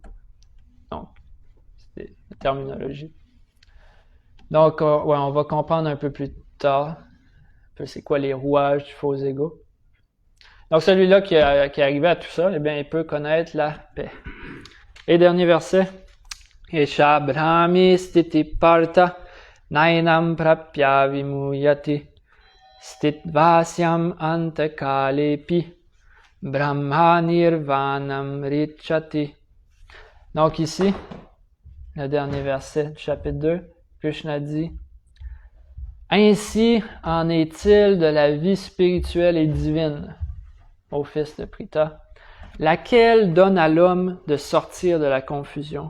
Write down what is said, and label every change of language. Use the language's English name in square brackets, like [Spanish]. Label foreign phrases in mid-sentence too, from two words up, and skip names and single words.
[French] Donc, c'est la terminologie. Donc, ouais, on va comprendre un peu plus tard un peu c'est quoi les rouages du faux ego. Donc, celui-là qui est arrivé à tout ça, eh bien, il peut connaître la paix. Et dernier verset. [Sanskrit] Esha brahmi stiti parta nainam prapya vimuyati stitvasyam antakalepi brahma nirvanam richati. [French] Donc ici, le dernier verset du chapitre 2, Krishna dit « Ainsi en est-il de la vie spirituelle et divine, ô fils de Pritha, laquelle donne à l'homme de sortir de la confusion.